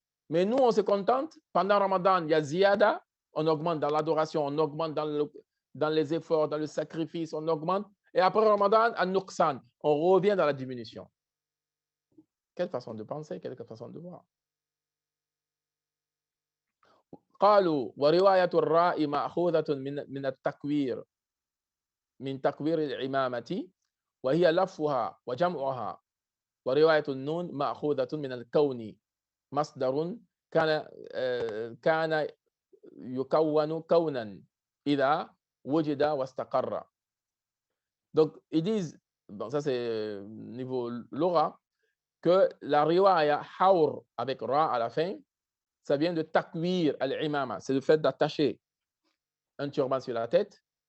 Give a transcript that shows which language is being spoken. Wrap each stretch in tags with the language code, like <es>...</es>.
<fr>Mais nous, on se contente. Pendant Ramadan, il y a ziyada, on augmente dans l'adoration, on augmente dans les efforts, dans le sacrifice, on augmente. Et après Ramadan, à Nuqsan, on revient dans la diminution. Quelle façon de penser, quelle façon de voir.</fr> <ar>قالوا ورواية الراء مأخوذة من التكوير من تكوير العمامة وهي لفها وجمعها ورواية النون مأخوذة من الكون مصدر كان يكون كونا إذا وجد واستقر.</ar> <fr>Donc, ils disent, bon, ça c'est niveau Laura, que la riwaya hawr avec ra à la fin, ça vient de takwir al-imama, c'est le fait d'attacher un turban sur la tête.</fr>